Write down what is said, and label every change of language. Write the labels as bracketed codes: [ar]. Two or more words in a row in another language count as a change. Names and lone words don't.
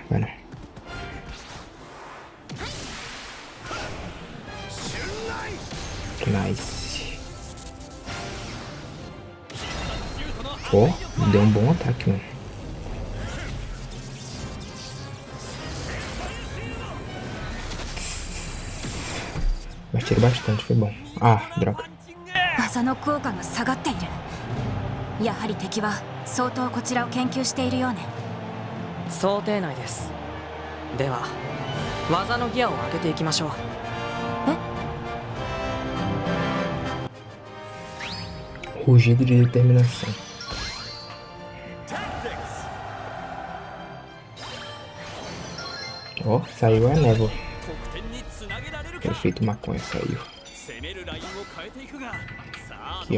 [pt] Vai não. Nice. Ó, deu um bom ataque, mano. Mas tirei bastante, foi bom. Ah, droga. [ja] 技の効果が下がっている。やはり敵は相当こちらを研究しているようね。想定内です。では技のギアを上げていきましょう。 [pt] Rugido de determinação. Ó, saiu a névoa. Perfeito, maconha saiu. Aqui, ó.